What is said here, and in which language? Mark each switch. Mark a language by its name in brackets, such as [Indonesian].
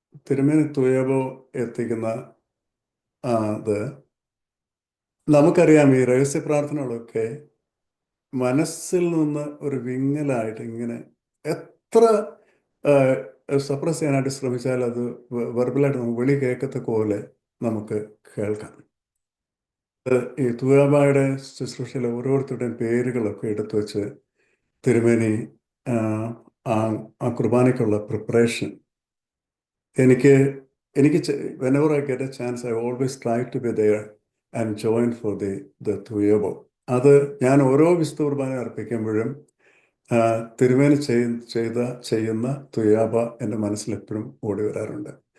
[Malayalam] തിരുമേനി തുയാബോ എത്തിക്കുന്ന അത് നമുക്കറിയാം. ഈ രഹസ്യ പ്രാർത്ഥനകളൊക്കെ മനസ്സിൽ നിന്ന് ഒരു വിങ്ങലായിട്ട് ഇങ്ങനെ എത്ര സപ്രസ് ചെയ്യാനായിട്ട് ശ്രമിച്ചാൽ അത് വെർബലായിട്ട് നമുക്ക് വെളി കേൾക്കത്തക്ക പോലെ നമുക്ക് കേൾക്കാം. ഈ തുയാബായുടെ ശുശ്രൂഷയിലെ ഓരോരുത്തരുടെയും പേരുകളൊക്കെ എടുത്തു വെച്ച് തിരുമേനി ആ കുർബാനയ്ക്കുള്ള പ്രിപ്പറേഷൻ എനിക്ക് [English] whenever I get a chance, I always try to be there and join for the തുയബോ. [Malayalam] അത് ഞാൻ ഓരോ വിശുദ്ധ കുർബാന അർപ്പിക്കുമ്പോഴും തിരുമേനി ചെയ്യുന്ന തുയാബ എൻ്റെ മനസ്സിലെപ്പോഴും ഓടി വരാറുണ്ട്.